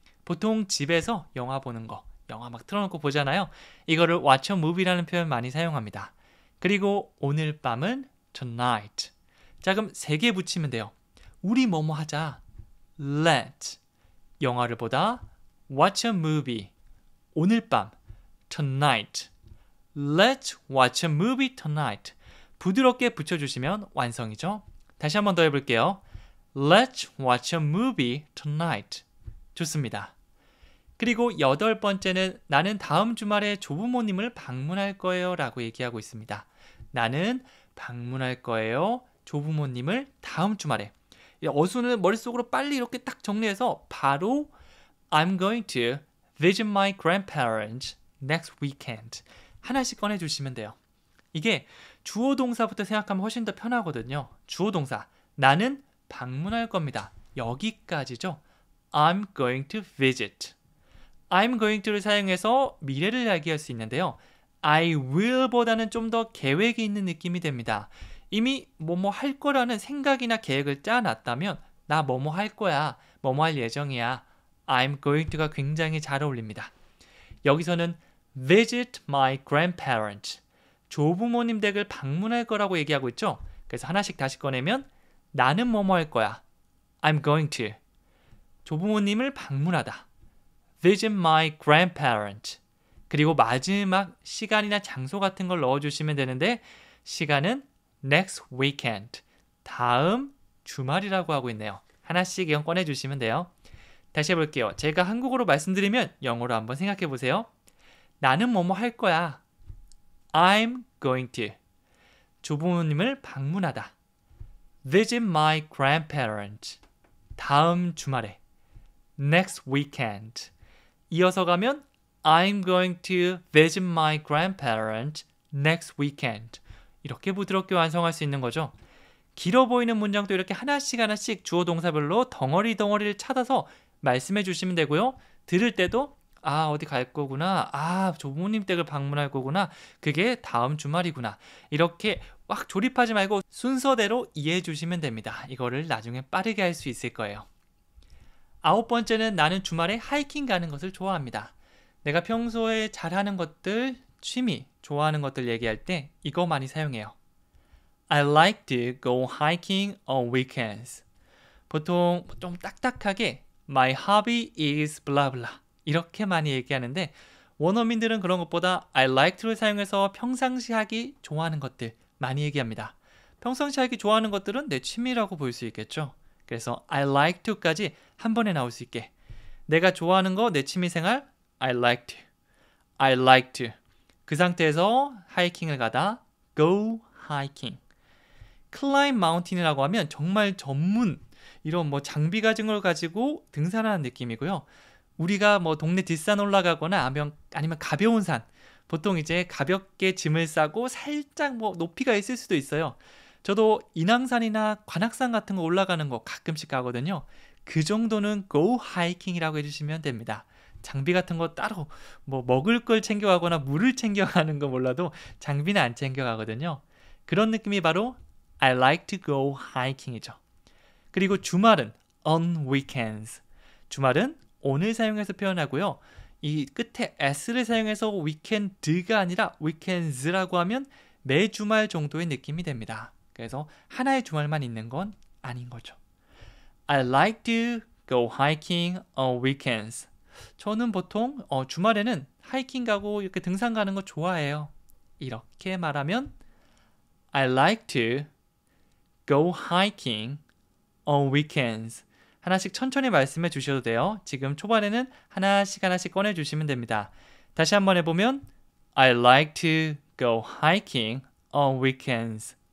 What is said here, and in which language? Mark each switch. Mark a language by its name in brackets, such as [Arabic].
[Korean] 보통 집에서 영화 보는 거, 영화 막 틀어놓고 보잖아요. 이거를 [English] watch a movie [Korean] 라는 표현 많이 사용합니다. 그리고 오늘 밤은 tonight. 자, 그럼 세 개 붙이면 돼요. 우리 뭐뭐 하자. Let's. 영화를 보다 [English] watch a movie. [Korean] 오늘 밤. [English] tonight. Let's watch a movie tonight. [Korean] 부드럽게 붙여주시면 완성이죠. 다시 한 번 더 해볼게요. [English] Let's watch a movie tonight. [Korean] 좋습니다. 그리고 8번째는 나는 다음 주말에 조부모님을 방문할 거예요 라고 얘기하고 있습니다. 나는 방문할 거예요. 조부모님을 다음 주말에. 어수는 머릿속으로 빨리 이렇게 딱 정리해서 [English] 바로 I'm going to visit my grandparents next weekend. [Korean] 하나씩 꺼내주시면 돼요. 이게 주어 동사부터 생각하면 훨씬 더 편하거든요. 주어 동사. 나는 방문할 겁니다. 여기까지죠. [English] I'm going to visit. I'm going to [Korean] 를 사용해서 미래를 이야기할 수 있는데요. I will 보다는 좀 더 계획이 있는 느낌이 됩니다. 이미 뭐뭐 할 거라는 생각이나 계획을 짜놨다면 나 뭐뭐 할 거야, 뭐뭐 할 예정이야. [English] I'm going to [Korean] 가 굉장히 잘 어울립니다. 여기서는 [English] visit my grandparents. [Korean] 조부모님 댁을 방문할 거라고 얘기하고 있죠. 그래서 하나씩 다시 꺼내면 나는 뭐뭐 할 거야. [English] I'm going to. [Korean] 조부모님을 방문하다. [English] visit my grandparents. [Korean] 그리고 마지막 시간이나 장소 같은 걸 넣어주시면 되는데 시간은 next weekend. 다음 주말이라고 하고 있네요. 하나씩 이건 꺼내주시면 돼요. 다시 해볼게요. 제가 한국어로 말씀드리면 영어로 한번 생각해 보세요. 나는 뭐뭐 할 거야. [English] I'm going to. [Korean] 조부모님을 방문하다. [English] visit my grandparents. [Korean] 다음 주말에. [English] next weekend. [Korean] 이어서 가면 [English] I'm going to visit my grandparents next weekend. [Korean] 이렇게 부드럽게 완성할 수 있는 거죠. 길어 보이는 문장도 이렇게 하나씩 주어 동사별로 덩어리를 찾아서 말씀해 주시면 되고요. 들을 때도 어디 갈 거구나. 조부모님 댁을 방문할 거구나. 그게 다음 주말이구나. 이렇게 막 조립하지 말고 순서대로 이해해 주시면 됩니다. 이거를 나중에 빠르게 할 수 있을 거예요. 9번째는 나는 주말에 하이킹 가는 것을 좋아합니다. 내가 평소에 잘하는 것들, 취미, 좋아하는 것들 얘기할 때 이거 많이 사용해요. [English] I like to go hiking on weekends. [Korean] 보통 좀 딱딱하게 My hobby is blah blah 이렇게 많이 얘기하는데 원어민들은 그런 것보다 I like to를 사용해서 평상시 하기 좋아하는 것들 많이 얘기합니다. 평상시 하기 좋아하는 것들은 내 취미라고 볼 수 있겠죠. 그래서 [English] I like to [Korean] 까지 한 번에 나올 수 있게 내가 좋아하는 거, 내 취미생활 I like to. [English] I like to. [Korean] 그 상태에서 하이킹을 가다 [English] go hiking. climb mountain [Korean] 이라고 하면 정말 전문 이런 뭐 장비 가진 걸 가지고 등산하는 느낌이고요. 우리가 뭐 동네 뒷산 올라가거나 아니면 가벼운 산 보통 이제 가볍게 짐을 싸고 살짝 뭐 높이가 있을 수도 있어요. 저도 인왕산이나 관악산 같은 거 올라가는 거 가끔씩 가거든요. 그 정도는 go hiking이라고 해주시면 됩니다. 장비 같은 거 따로 뭐 먹을 걸 챙겨가거나 물을 챙겨가는 거 몰라도 장비는 안 챙겨가거든요. 그런 느낌이 바로 [English] I like to go hiking [Korean] 이죠. 그리고 주말은 [English] on weekends. [Korean] 주말은 오늘 사용해서 표현하고요. 이 끝에 s를 사용해서 weekend가 아니라 weekends라고 하면 매 주말 정도의 느낌이 됩니다. 그래서 하나의 주말만 있는 건 아닌 거죠. [English] I like to go hiking on weekends. [Korean] 저는 보통 주말에는 하이킹 가고 이렇게 등산 가는 거 좋아해요. 이렇게 말하면 [English] I like to go hiking on weekends. [Korean] 하나씩 천천히 말씀해 주셔도 돼요. 지금 초반에는 하나씩 꺼내 주시면 됩니다. [English] 다시 한번 해보면 I like to go hiking on weekends.